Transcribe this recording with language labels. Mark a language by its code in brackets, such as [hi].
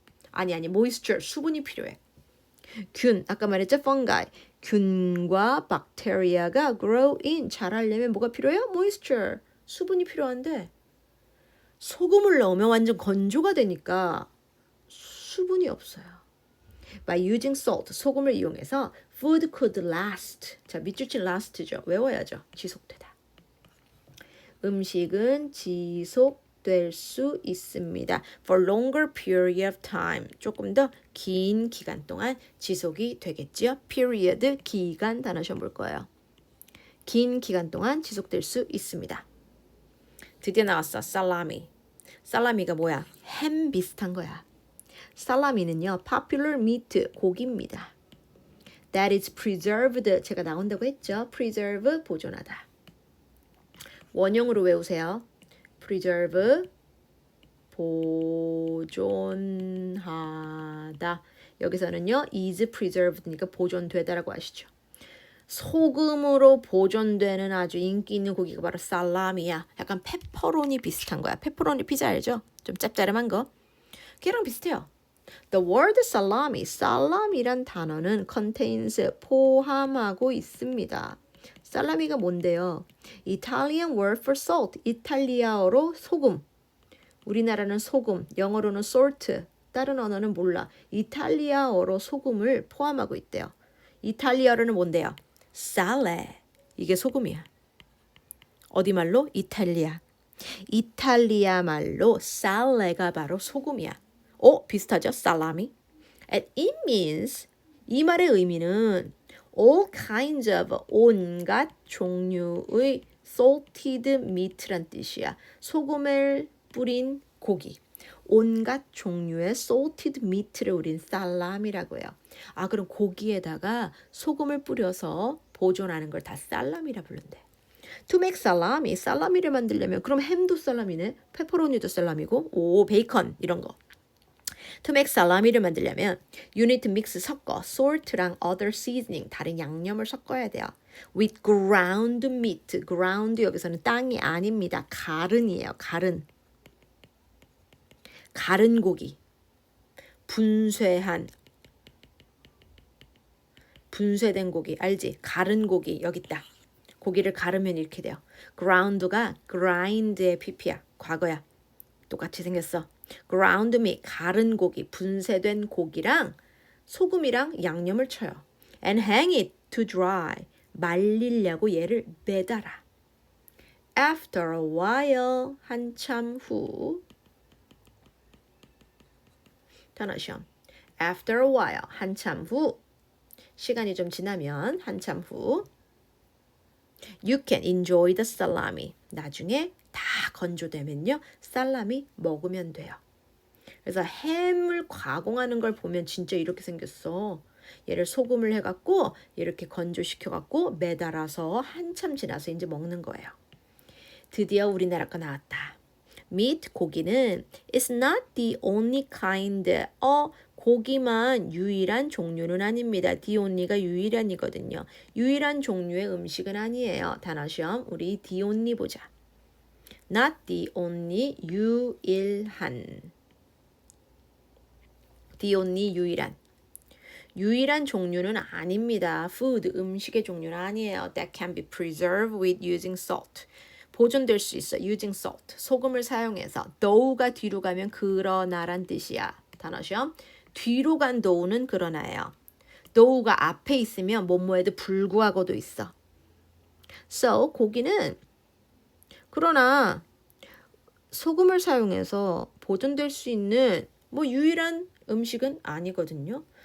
[ko] 아니 moisture 수분이 필요해. 균 아까 말했죠? fungi 균과 bacteria가 [en] grow in [ko] 자라려면 뭐가 필요해요? moisture 수분이 필요한데 소금을 넣으면 완전 건조가 되니까 수분이 없어요. [en] By using salt, [ko] 소금을 이용해서 [en] food could last. [ko] 자, 밑줄치 last죠. 외워야죠. 지속되다. 음식은 지속될 수 있습니다. [en] For longer period of time. [ko] 조금 더 긴 기간 동안 지속이 되겠죠. period, 기간 단어 시험 볼 거예요. 긴 기간 동안 지속될 수 있습니다. 드디어 나왔어. 살라미. 살라미가 뭐야? 햄 비슷한 거야. 살라미는요, [en] popular meat, [ko] 고기입니다. [en] That is preserved, [ko] 제가 나온다고 했죠. preserve, 보존하다. 원형으로 외우세요. preserve, 보존하다. 여기서는요, is preserved니까 보존되다라고 하시죠. 소금으로 보존되는 아주 인기 있는 고기가 바로 살라미야. 약간 페퍼로니 비슷한 거야. 페퍼로니 피자 알죠? 좀 짭짤한 거. 걔랑 비슷해요. [en] The word salami, [ko] 살라미란 단어는 contains, 포함하고 있습니다. 살라미가 뭔데요? [en] Italian word for salt, [ko] 이탈리아어로 소금. 우리나라는 소금, 영어로는 salt, 다른 언어는 몰라. 이탈리아어로 소금을 포함하고 있대요. 이탈리아어로는 뭔데요? sale, 이게 소금이야. 어디 말로? 이탈리아. 이탈리아 말로 sale가 바로 소금이야. 비슷하죠? 살라미. [en] And it means, [ko] 이 말의 의미는 [en] all kinds of, [ko] 온갖 종류의 [en] salted meat [ko] 란 뜻이야. 소금을 뿌린 고기. 온갖 종류의 salted meat를 우린 살라미라고 해요. 아, 그럼 고기에다가 소금을 뿌려서 보존하는 걸 다 살라미라 부른대. [en] To make salami, [ko] 살라미를 만들려면 그럼 햄도 살라미네, 페퍼로니도 살라미고, 베이컨 이런 거. To make 살라미를 만들려면 [en] you need to mix [ko] 섞어 salt랑 [en] other seasoning [ko] 다른 양념을 섞어야 돼요. [en] With ground meat. [ko] ground 여기서는 땅이 아닙니다. 가른이에요. 가른 고기. 분쇄된 고기 알지? 가른 고기 여기 있다. 고기를 가르면 이렇게 돼요. ground가 grind의 pp야. 과거야. 똑같이 생겼어. ground meat, 가른 고기, 분쇄된 고기랑 소금이랑 양념을 쳐요. [en] And hang it to dry. [ko] 말리려고 얘를 매달아. [en] After a while, [ko] 한참 후. 단어 시험. [en] After a while, [ko] 한참 후. 시간이 좀 지나면 한참 후. [en] You can enjoy the salami. [ko] 나중에 다 건조되면요. 살라미 먹으면 돼요. 그래서 햄을 가공하는 걸 보면 진짜 이렇게 생겼어. 얘를 소금을 해갖고 이렇게 건조시켜갖고 매달아서 한참 지나서 이제 먹는 거예요. 드디어 우리나라 거 나왔다. [en] meat, [ko] 고기는 [en] is not the only kind. [ko] 고기만 유일한 종류는 아닙니다. the only가 유일한이거든요. 유일한 종류의 음식은 아니에요. 단어 시험 우리 the only 보자. [en] Not the only, [ko] 유일한. [en] The only, 유일한. [ko] 유일한 종류는 아닙니다. food, 음식의 종류는 아니에요. [en] That can be preserved with using salt. [ko] 보존될 수 있어. [en] using salt. [ko] 소금을 사용해서. though가 뒤로 가면 그러나란 뜻이야. 단어 시험. 뒤로 간 though는 그러나예요. though가 앞에 있으면 뭐뭐에도 불구하고도 있어. So, 고기는 그러나 소금을 사용해서 보존될 수 있는 뭐 유일한 음식은 아니거든요.